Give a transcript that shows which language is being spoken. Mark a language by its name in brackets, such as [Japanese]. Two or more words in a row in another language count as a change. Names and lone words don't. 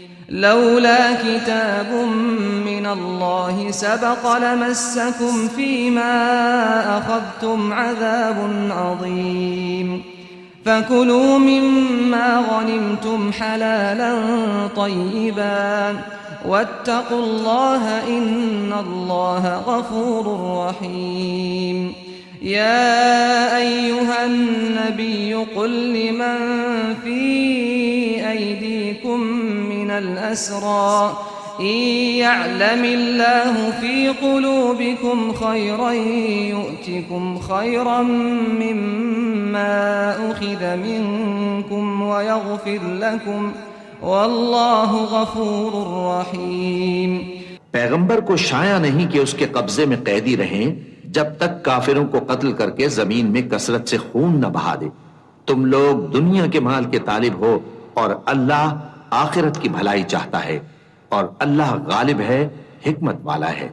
[Arabic] لولا كتاب من الله سبق لمسكم فيما أخذتم عذاب عظيم فكلوا مما غنمتم حلالا طيبا واتقوا الله إن الله غفور رحيم. يا أيها النبي قل لمن في أيديكم من الأسرى يعلم الله في قلوبكم خيرا يؤتكم خيرا مما أخذ منكم ويغفر لكم والله غفور رحيم. [Urdu] پیغمبر کو شایاں نہیں کہ اس کے قبضے میں قیدی رہیں جب تک کافروں کو قتل کر کے زمین میں کثرت سے خون نہ بہا دے. تم لوگ دنیا کے مال کے طالب ہو اور اللہ آخرت کی بھلائی چاہتا ہے اور اللہ غالب ہے، حکمت والا ہے.